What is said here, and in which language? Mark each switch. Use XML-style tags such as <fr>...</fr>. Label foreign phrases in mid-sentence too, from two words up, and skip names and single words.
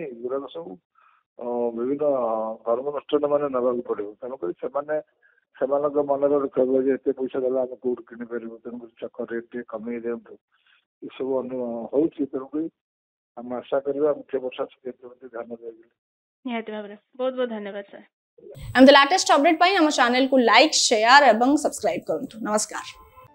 <or>ଏଗୁଡାକ ସବୁ ବିଭିନ୍ନ ଧର୍ମାନୁଷ୍ଠାନ ମାନେ ନେବାକୁ ପଡିବ। ତେଣୁକରି ସେମାନେ ସେମାନଙ୍କ ମନରେ ରଖିବ ଯେ ଏତେ ପଇସା ଦେଲା ଆମେ କୋଉଠୁ କିଣିପାରିବୁ, ତେଣୁକରି ଚକ ରେଟ୍ ଟିକେ କମେଇ ଦିଅନ୍ତୁ। ଏସବୁ ହଉଛି। ତେଣୁକରି ଆମେ ଆଶା କରିବା ମୁଖ୍ୟ ପ୍ରଶାସକ ଏମିତି ଧ୍ୟାନ ଦେବେ। ନିହାତି ଭାବରେ। ବହୁତ ବହୁତ ଧନ୍ୟବାଦ ସାର୍। ଏମିତି</or> <en>latest update</en> <or>ପାଇଁ ହମ ଚ୍ୟାନେଲ କୋ</or> <en>like share</en> <or>ଏବଂ ସବସ୍କ୍ରାଇବ କରନ୍ତୁ। नमस्कार।</or>